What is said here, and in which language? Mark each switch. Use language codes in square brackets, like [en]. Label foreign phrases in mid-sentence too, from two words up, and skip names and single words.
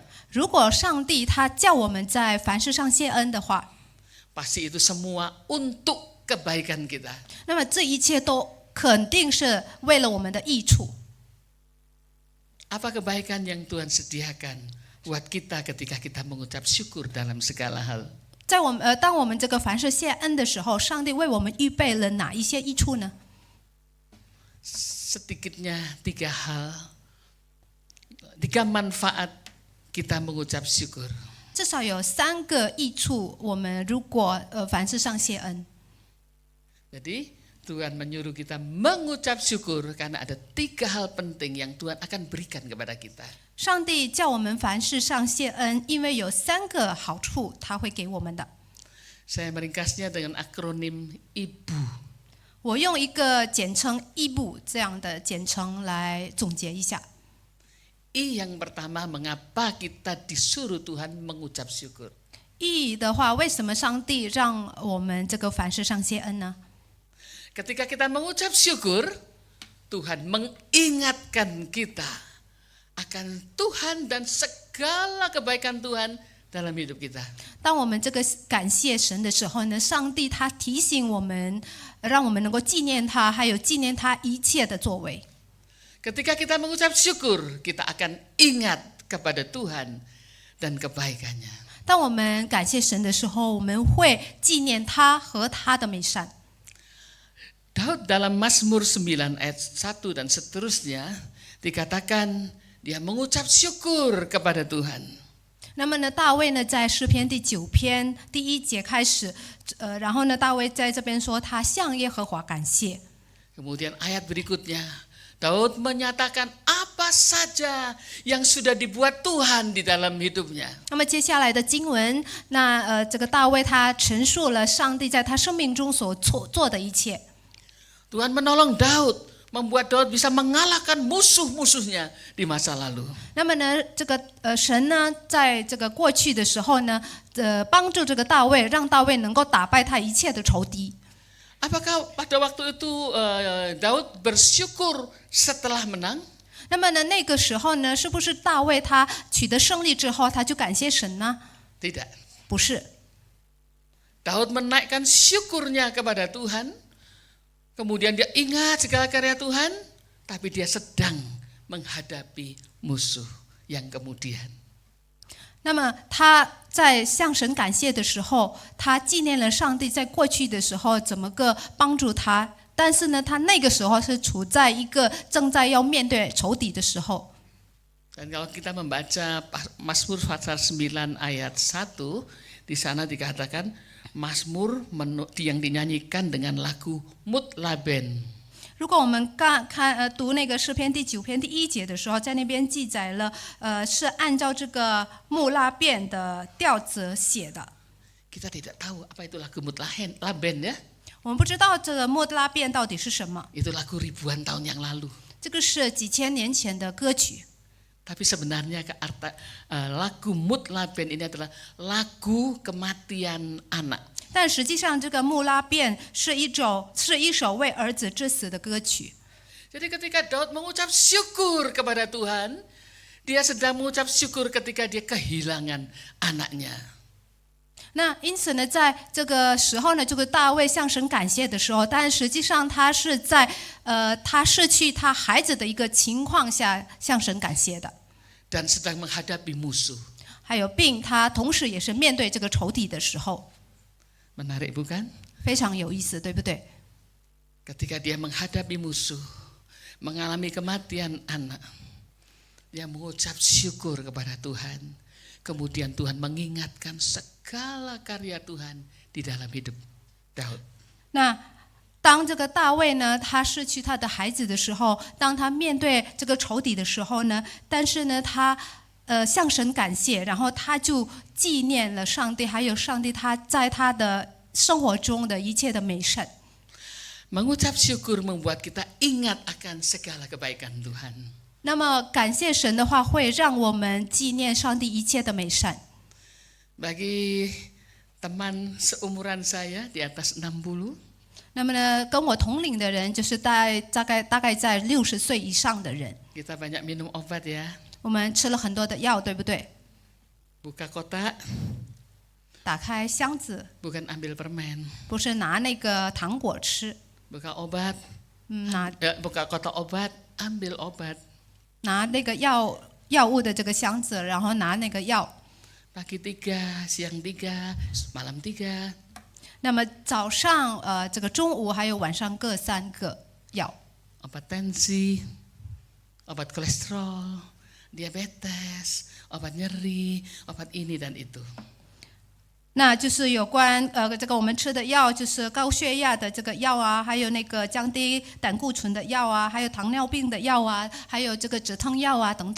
[zh] 如果上帝他叫我们在凡事上谢恩的话， [id] pasti itu semua untuk kebaikan kita. [zh] 那么这一切都肯定是为了我们的益处。 [id] Apa kebaikan yang Tuhan sediakan buat kita ketika kita mengucap syukur dalam segala hal? [zh] 当我们这个凡事谢恩的时候，上帝为我们预备了哪一些益处呢？ [id] Sedikitnya 3 hal, 3 manfaat kita mengucap syukur. [zh] 至少有3个益处，我们如果凡事上谢恩。 [id] Jadi Tuhan menyuruh kita mengucap syukur karena ada 3 hal penting yang Tuhan akan berikan kepada kita. [zh] 上帝叫我们凡事上谢恩，因为有3个好处他会给我们的。 [id] Saya meringkasnya dengan akronim IBU. [zh] 我用一个简称“义部”这样的简称来总结一下。 [id] I yang pertama, mengapa kita disuruh Tuhan mengucap syukur? [zh] 意义的话，为什么上帝让我们这个凡事上谢恩呢？ [id] Ketika kita mengucap syukur, Tuhan mengingatkan kita akan Tuhan dan segala kebaikan Tuhan dalam hidup kita. [zh] 当我们这个感谢神的时候呢，上帝他提醒我们，让我们能够纪念他，还有纪念他一切的作为。 [id] Ketika kita mengucap syukur, kita akan ingat kepada Tuhan dan kebaikannya. [zh] 当我们感谢神的时候，我们会纪念他和他的美善。 [id] Daud dalam Mazmur 9 ayat 1 dan seterusnya dikatakan dia mengucap syukur kepada Tuhan. [zh] 那么呢，大卫呢在诗篇第9篇第1节开始，然后呢，大卫在这边说他向耶和华感谢。 [id] Kemudian ayat berikutnya, Daud menyatakan apa saja yang sudah dibuat Tuhan di dalam hidupnya. [zh] 那么接下来的经文，这个大卫他陈述了上帝在他生命中所做的一切。 [id] Tuhan menolong Daud, membuat Daud bisa mengalahkan musuh-musuhnya di masa lalu. [zh] 那么呢，这个神呢，在这个过去的时候呢，帮助这个大卫，让大卫能够打败他一切的仇敌。 [id] Apakah pada waktu itu Daud bersyukur setelah menang? [zh] 那么呢，那个时候呢，是不是大卫他取得胜利之后，他就感谢神呢？ [id] Tidak. [zh] 不是， [id] Daud menaikkan syukurnya kepada Tuhan, kemudian dia ingat segala karya Tuhan, tapi dia sedang menghadapi musuh yang kemudian. [zh] 那么他在向神感谢的时候，他纪念了上帝在过去的时候怎么个帮助他，但是呢，他那个时候是处在一个正在要面对仇敌的时候。 [id] Dan kalau kita membaca Mazmur pasal 9 ayat 1, di sana dikatakan Mazmur yang dinyanyikan dengan lagu Mutlaben. [zh] 如果我们读那个诗篇第9篇第1节的时候，在那边记载了，是按照这个穆拉变的调子写的。 [id] Kita tidak tahu apa itu lagu Mutlaben ya. [zh] 我们不知道这个穆拉变到底是什么， [id] Itu lagu ribuan tahun yang lalu. [zh] 这个是几千年前的歌曲。 [id] Tapi sebenarnya lagu Mutlaben ini adalah lagu kematian anak. [zh] 但实际上，这个穆拉变是一首为儿子之死的歌曲。 [id] Jadi ketika Daud mengucap syukur kepada Tuhan, dia sedang mengucap syukur ketika dia kehilangan anaknya. [zh] 那因此呢，在这个时候呢，这个大卫向神感谢的时候，但实际上他是在他失去他孩子的一个情况下向神感谢的。 [id] Dan sedang menghadapi musuh. [zh] 还有并他同时也是面对这个仇敌的时候， [id] Menarik bukan? [zh] 非常有意思，对不对？ [id] Ketika dia menghadapi musuh, mengalami kematian anak, dia mengucap syukur kepada Tuhan. Kemudian Tuhan mengingatkan segala karya Tuhan di dalam hidup Daud. [zh] 那当这个大卫呢，他失去他的孩子的时候，当他面对这个仇敌的时候呢，但是呢，他向神感谢，然后他就纪念了上帝，还有上帝他在他的生活中的一切的美善。 [id] Mengucap syukur membuat kita ingat akan segala kebaikan Tuhan. [zh] 那么感谢神的话，会让我们纪念上帝一切的美善。 [id] Bagi teman seumuran saya di atas 60, [zh] 那么呢，跟我同龄的人，就是大概在60岁以上的人， [id] kita banyak minum obat ya. [zh] 我们吃了很多的药，对不对？ [id] Buka kotak, [zh] 打开箱子， [id] bukan ambil permen. [zh] 不是拿那个糖果吃， [id] Buka obat, buka kotak obat, ambil obat. [zh] 拿那个药物的这个箱子，然后拿那个药。 [id] Pagi 3, siang 3, malam 3. [zh] 那么早上这个中午还有晚上各3个药。 [id] Obat tensi, obat kolesterol, diabetes, obat nyeri, obat ini dan itu. [zh] 那就是有关这个我们吃的药，就是高血压的这个药啊，还有那个降低胆固醇的药啊，还有糖尿病的药啊，还有这个止痛药啊等等。